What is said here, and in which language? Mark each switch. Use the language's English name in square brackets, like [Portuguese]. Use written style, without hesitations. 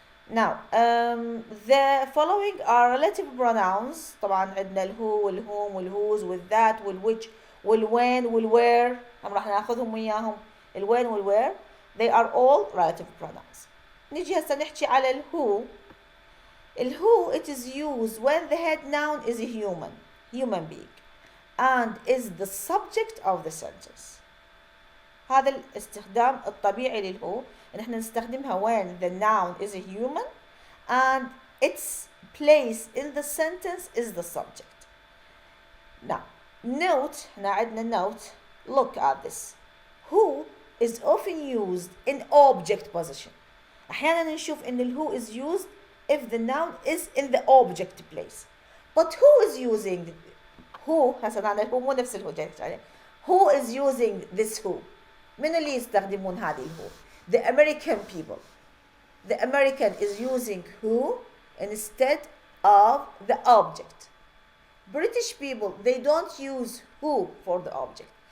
[English] Now the following are relative pronouns. [Arabic] طبعا عندنا الwho والwhom والwhose والthat والwhich والwhen والwhere هم راح ناخذهم وياهم الوين والwhere. [English] They are all relative pronouns. [Arabic] نجي هسه نحكي على الwho. [English] الwho it is used when the head noun is a human being and is the subject of the sentence. [Arabic] هذا الاستخدام الطبيعي للwho ان احنا نستخدمها [English] when the noun is a human and its place in the sentence is the subject. Now note [Arabic] هنا عندنا [English] note. Look at this. Who is often used in object position. [Arabic] أحيانا نشوف إن [English] الwho is used if the noun is in the object place. But who is using who [Arabic] هسه أنا الwho مو نفس الwho جاي عليه. [English] Who is using this who؟ [Arabic] من اللي يستخدمون هذه الwho؟ [English] The American people. The American is using who instead of the object. British people, they don't use who for the object.